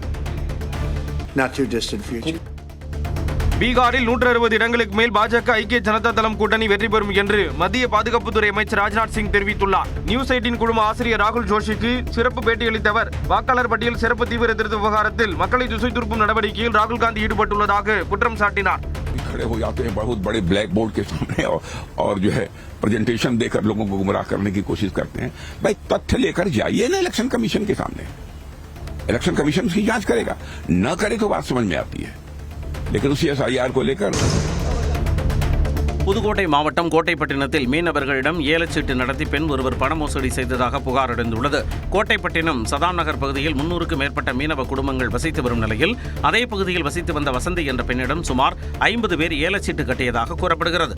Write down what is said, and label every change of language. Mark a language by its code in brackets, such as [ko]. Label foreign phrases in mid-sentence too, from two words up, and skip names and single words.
[ta] பீகாரில் 160 இடங்களுக்கு மேல் பாஜக ஐக்கிய ஜனதா தளம் கூட்டணி வெற்றி பெறும் என்று மத்திய பாதுகாப்புத்துறை அமைச்சர் ராஜ்நாத் சிங் தெரிவித்துள்ளார். நியூஸ் 18 குழும ஆசிரியர் ராகுல் ஜோஷிக்கு சிறப்பு பேட்டியளித்த அவர் வாக்காளர் பட்டியல் சிறப்பு தீவிர திருத்த விவகாரத்தில் மக்களை திசை திருப்பும் நடவடிக்கையில் ராகுல் காந்தி ஈடுபட்டுள்ளதாக குற்றம் சாட்டினார். [hi] खड़े हो जाते हैं बहुत बड़े [en] black board [hi] के सामने और जो है प्रेजेंटेशन देकर लोगों को गुमराह करने की कोशिश करते हैं. भाई तथ्य लेकर जाइए ना [en] election commission [hi] के सामने. [en] election commission [hi] उसकी जांच करेगा, न करे तो बात समझ में आती है. लेकिन उसी SIR को लेकर [ta] புதுக்கோட்டை மாவட்டம் கோட்டைப்பட்டினத்தில் மீனவர்களிடம் ஏலச்சீட்டு நடத்தி பெண் ஒருவர் பண மோசடி செய்ததாக புகார் எழுந்துள்ளது. கோட்டைப்பட்டினம் சதாம் நகர் பகுதியில் 300க்கும் மேற்பட்ட மீனவ குடும்பங்கள் வசித்து வரும் நிலையில் அதே பகுதியில் வசித்து வந்த வசந்தி என்ற பெண்ணிடம் சுமார் 50 பேர் ஏலச்சீட்டு கட்டியதாக கூறப்படுகிறது.